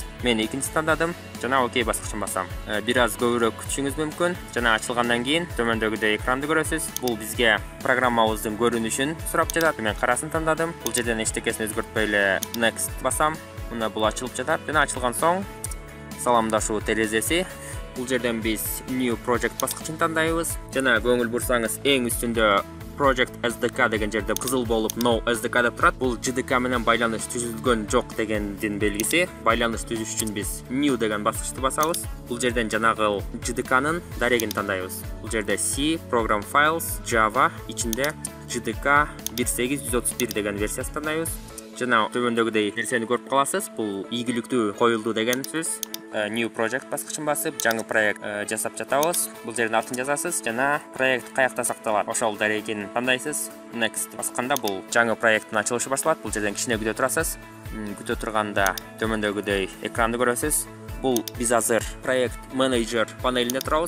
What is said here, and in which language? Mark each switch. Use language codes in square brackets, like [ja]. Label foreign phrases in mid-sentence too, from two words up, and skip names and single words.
[ky] Мен экинчисин тандадым жана окей баскычын басам. Бир аз көбүрөөк күтүшүңүз мүмкүн. Жана ачылгандан кийин төмөндөгүдөй экранды көрөсүз. Бул бизге программабыздын көрүнүшүн сурап жатат. Мен карасын тандадым. Бул жерден эчтекесин өзгөртпөй эле next басам. Мына бул ачылып жатат. Жана ачылган соң саламдашуу терезеси. Бул жерден биз [en] new project [ky] баскычын тандайбыз. Жана көңүл бурсаңыз, эң үстүндө Project SDK деген жерде кызыл болуп [en] No SDK [ky] деп турат. Бул JDK менен байланыш түзүлгөн жок дегендин белгиси. Байланыш түзүш үчүн биз New деген баскычты басабыз. Бул жерден жанагы JDK-нын дарегин тандайбыз. Бул жерде C, Program Files, Java, ичинде JDK 1.8.131 деген версиясын тандайбыз. Жана төмөндөгүдөй нерсени көрүп каласыз. Бул ийгиликтүү коюлду деген сөз. [en] New project [ky] баскычын басып, жаңы проект жасап жатабыз. Бул жерден атын жазасыз жана проект каякта сакталат, ошол дарегин тандайсыз. Next басканда бул жаңы проекттин ачылышы башталат. Бул жерден кичине күтө турасыз. Күтө турганда төмөндөгүдөй экранды көрөсүз. Бул биз азыр проект менеджер панелинде турабыз.